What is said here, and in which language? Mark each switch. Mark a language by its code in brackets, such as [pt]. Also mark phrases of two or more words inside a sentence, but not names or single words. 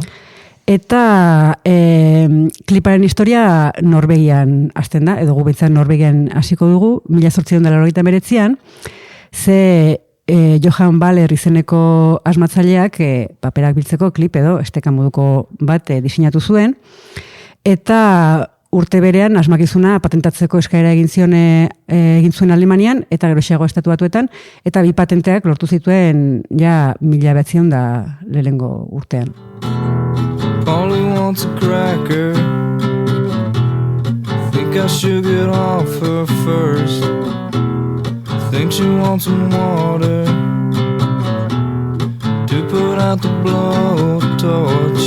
[eu] Eta kliparen historia Norvegian hasten da, edo gubetzan Norvegian hasiko dugu, 1889an, ze Johan Baller izeneko asmatzaileak paperak biltzeko klip edo esteka moduko bat diseinatu zuen, eta urte berean asmakizuna patentatzeko eskaera egin zuen Alemanian, eta geroxeago estatu batuetan, eta bi patenteak lortu zituen ja 1900 da lehenengo urtean. [en] Polly wants a cracker. Think I should get off her first. Think she wants some water to put out the blowtorch.